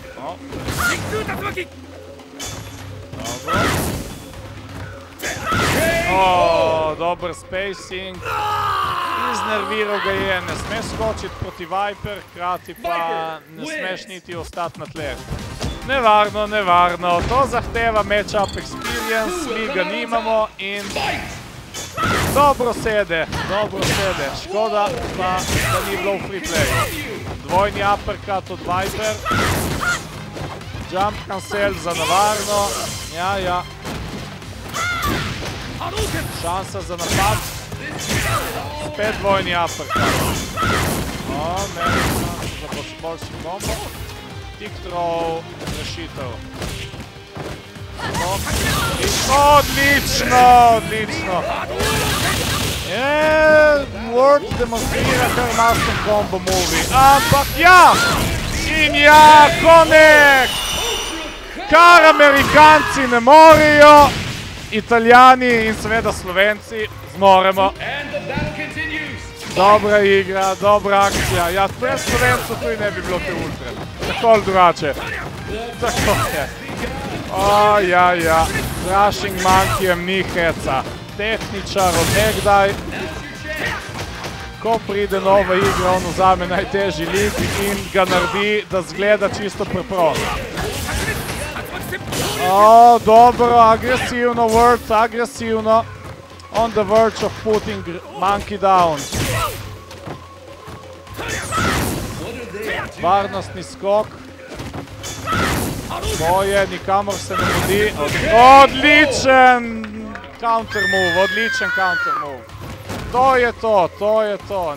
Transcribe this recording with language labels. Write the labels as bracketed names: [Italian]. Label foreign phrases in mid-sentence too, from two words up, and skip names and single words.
[Slovenian] Dober spacing. Iznerviral ga je, ne smeš skočiti proti Viper, hkrati pa ne smeš niti ostati na tleh. Nevarno, to zahteva [English] match-up experience, [Slovenian] mi ga nimamo in dobro sede, škoda pa, da ni bilo v [English] free play. [Slovenian] Dvojni uppercut od Viper. [English] Jump cancel [Slovenian] za Navarno. Ja. Šansa za napad. Spet dvojni uppercut. Meni šansa za boljši kombo. [English] Tick throw, [Slovenian] rešitev. Odlično. Word demonstrira kar [English] master combo movie. [Slovenian] Ampak ja! In ja, connect! Kar Amerikanci ne morejo, Italijani in seveda Slovenci zmoremo. Dobra igra, dobra akcija. Ja, brez Slovencev tudi ne bi bilo te ultre. Tako ali drugače. Tako je. Ja. Rushing Monkeyjem ni heca. Tehničar od nekdaj. Ko pride nova igra, on vzame najtežji lik in ga naredi, da zgleda čisto preprosto. Dobro, agresivno, Word, agresivno. [English] On the verge of putting Monkey down. [Slovenian] Varnostni skok. Boje, nikamor se ne mudi. Odličen counter move. To je to.